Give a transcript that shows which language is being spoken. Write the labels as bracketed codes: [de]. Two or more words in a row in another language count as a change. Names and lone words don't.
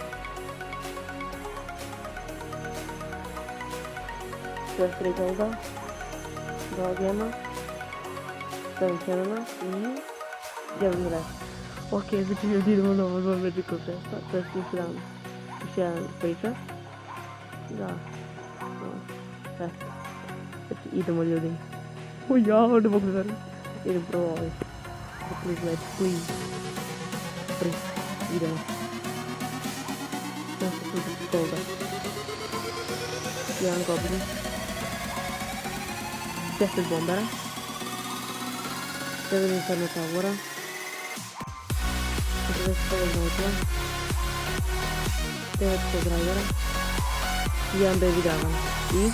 [sr] Sve 3 golda, 2 gema, 7 canona i... Jelly Red. Ok, znači ljudi idemo na ovo 2 [en] Magical Chesta, [sr] to je još jedan priča. Da, znači idemo ljudi. O ja, ne mogu da verujem. Idem prvo ovaj. [en] Please, let's, please. [sr] Idemo. Sada se tu golda. Jedan goblin. 10 bombera. 9 [en] inferno towera. [sr] 40 znajtova. 9 drivera. 1 [en] baby dragon. [sr] I...